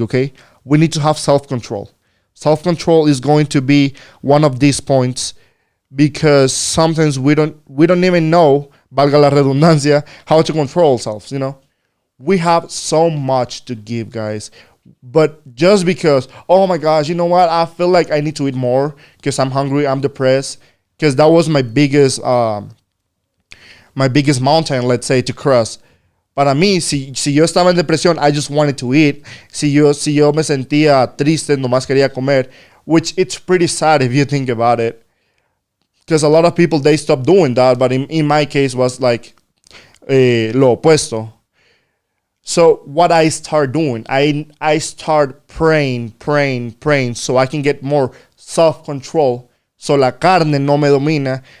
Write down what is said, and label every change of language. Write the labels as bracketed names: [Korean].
[English] Okay, we need to have self-control. Self-control is going to be one of these points because sometimes we don't even know, [Spanish] valga la redundancia, [English] how to control ourselves. You know, we have so much to give, guys. But just because, oh my gosh, you know what? I feel like I need to eat more because I'm hungry, I'm depressed. Because that was my biggest mountain, let's say, to cross. [Spanish] Para mí, si yo estaba en depresión, [English] I just wanted to eat. [Spanish] Si yo me sentía triste, nomás quería comer, [English] which it's pretty sad if you think about it. Because a lot of people, they stop doing that. But in my case, was like [Spanish] lo opuesto. [English] So what I start doing, I start praying so I can get more self-control, so [Spanish] la carne no me domina.